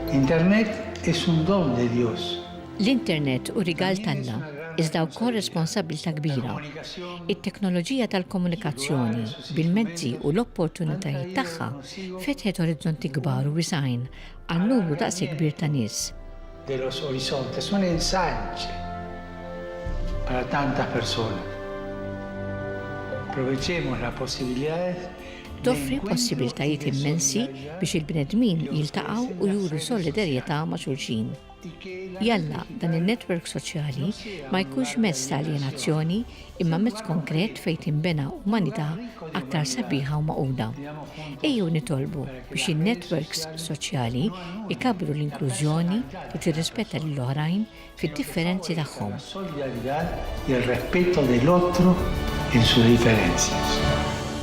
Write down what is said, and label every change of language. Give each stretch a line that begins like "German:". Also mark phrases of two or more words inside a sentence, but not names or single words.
Spanish: Internet es un don de Dios.
Maltese: L-internet u rigal talla iżda wkoll responsabilità kbira. It-teknoloġija tal-komunikazzjoni bil-mezzi u l-opportunitajiet tagħha fetħet orizzonti kbar u wisgħin għal numru daqsi kbir ta' nies.
Spanish: De los horizontes, un ensanche para tantas personas. Aprovechemos las posibilidades.
Maltese: Toffri possibiltajiet immensi biex il-bnedmin jiltaqgħu u juru solidarjetà ma' xulxin. Jalla dan il-netwerk soċjali ma jkunx mezz ta' alienazzjoni imma mezz konkret fejn tinbena umanità aktar sabiħa u maquda. Ejjew nitolbu biex in-netwerks soċjali ikabru l-inklużjoni li tirrispetta lill-oħrajn fid-differenzi tagħhom.
Spanish: La solidaridad y el respeto del otro en sus diferencias.